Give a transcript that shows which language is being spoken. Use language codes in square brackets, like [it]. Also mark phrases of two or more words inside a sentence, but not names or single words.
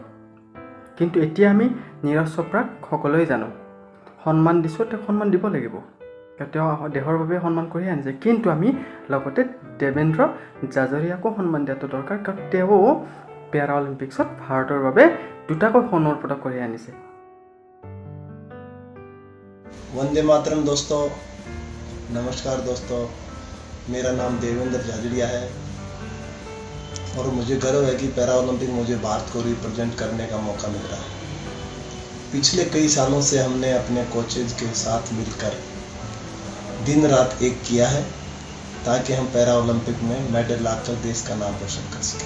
[as] কিন্তু এতিয়া আমি নীৰজ চোপ্ৰাক সকলোৱে জানো, সন্মান দিছোঁ, তেওঁক সন্মান দিব লাগিব, তেওঁ দেশৰ বাবে সন্মান কঢ়িয়াই আনিছে। কিন্তু আমি লগতে দেবেন্দ্ৰ জাজাৰিয়াকো সন্মান দিয়াটো দৰকাৰ, কাৰণ তেওঁ পেৰা অলিম্পিক্সত ভাৰতৰ বাবে দুটাকৈ সোণৰ পদক কঢ়িয়াই আনিছে। [hi] वंदे मातरम दोस्तों, नमस्कार दोस्तों, मेरा नाम देवेंद्र जाजड़िया है और मुझे गर्व है कि पैरा ओलंपिक मुझे भारत को रिप्रेजेंट करने का मौका मिल रहा है। पिछले कई सालों से हमने अपने कोचेज के साथ मिलकर दिन रात एक किया है ताकि हम पैरा ओलंपिक में मेडल लाकर देश का नाम रोशन कर सकें।